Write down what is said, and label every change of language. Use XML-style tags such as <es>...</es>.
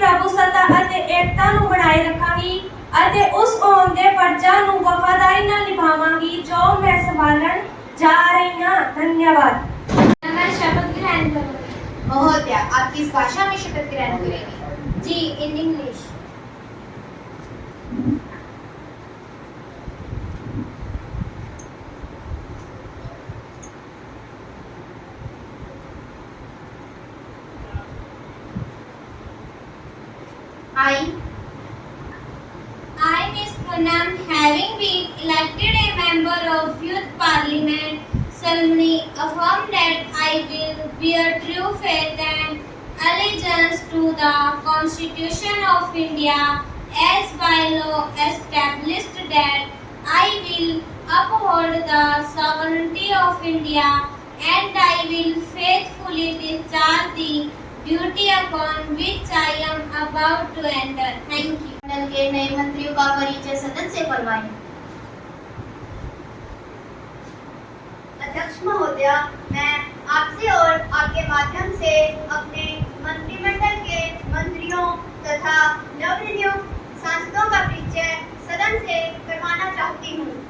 <pa>ਪ੍ਰਭੂਸੱਤਾ ਅਤੇ ਏਕਤਾ ਨੂੰ ਬਣਾਏ ਰੱਖਾਂਗੀ ਅਤੇ ਉਸ ਕੌਮ ਦੇ ਫਰਜ਼ਾਂ ਨੂੰ ਵਫਾਦਾਰੀ ਨਾਲ ਨਿਭਾਵਾਂਗੀ ਜੋ ਮੈਂ ਸੰਭਾਲਣ</pa> <hi>जा रही हूँ। धन्यवाद। मैं शपथ ग्रहण करूंगी। महोदया, आप किस भाषा में शपथ ग्रहण करेंगे? जी, in English.</hi> <en>I, Miss Poonam, having been elected a member of Youth Parliament, solemnly affirm that I will bear true faith and allegiance to the Constitution of India as by law established, that I will uphold the sovereignty of India and I will faithfully discharge the duty upon which I am about to enter. Thank you.</en> <hi>मंडल के नए मंत्रियों का परिचय सदन से करवाएं। अध्यक्ष महोदया, मैं आपसे और आपके माध्यम से अपने मंत्रिमंडल के मंत्रियों तथा नवनियुक्त सांसदों का परिचय सदन से करवाना चाहती हूँ।</hi>